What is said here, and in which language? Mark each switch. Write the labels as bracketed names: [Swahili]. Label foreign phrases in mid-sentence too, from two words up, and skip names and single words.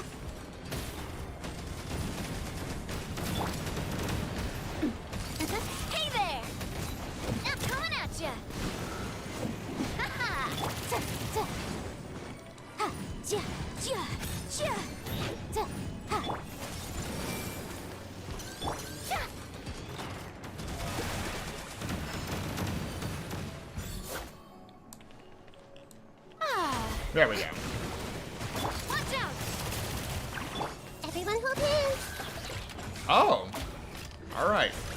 [English] Hey ya! Ha ha! Ha! Ja! Ja! Ja! Ha! Ja! Ah! There we go. Watch out! Everyone hold hands! Oh! Alright.